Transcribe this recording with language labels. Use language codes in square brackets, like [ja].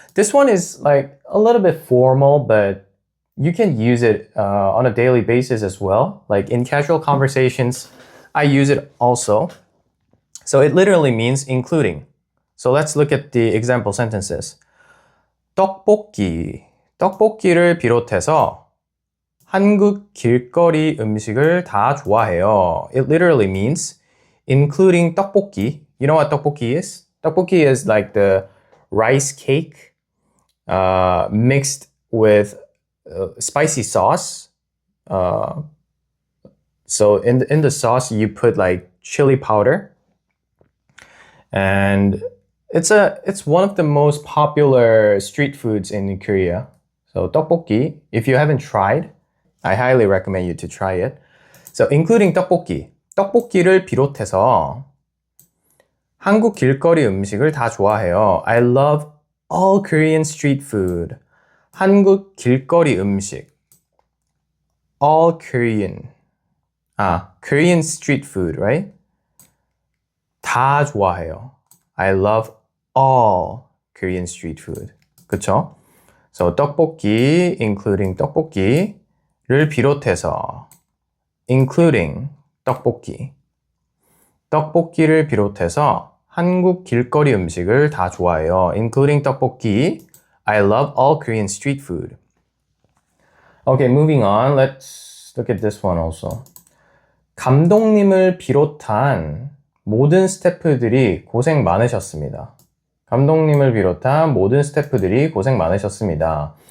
[en] This one is like a little bit formal, but you can use it on a daily basis as well. Like in casual conversations, I use it also. So it literally means including. So let's look at the example sentences. [ko] 떡볶이. 떡볶이를 비롯해서 한국 길거리 음식을 다 좋아해요. [en] It literally means including 떡볶이. You know what 떡볶이 is? 떡볶이 is like the rice cake mixed with spicy sauce. So in the sauce you put like chili powder, and it's one of the most popular street foods in Korea. So 떡볶이, if you haven't tried, I highly recommend you to try it. So including [ko] 떡볶이, 떡볶이를 비롯해서 한국 길거리 음식을 다 좋아해요. [en] I love all Korean street food. [ko] 한국 길거리 음식. [en] All Korean. Korean street food, right? [ko] 다 좋아해요. [en] I love all Korean street food. [ko] 그쵸? [en] So 떡볶이, including [ko] 떡볶이를 비롯해서 [en] including 떡볶이. [ko] 떡볶이를 비롯해서 한국 길거리 음식을 다 좋아해요. [en] Including 떡볶이. I love all Korean street food. Okay, moving on. Let's look at this one also. [ko] 감독님을 비롯한 모든 스태프들이 고생 많으셨습니다. 감독님을 비롯한 모든 스태프들이 고생 많으셨습니다.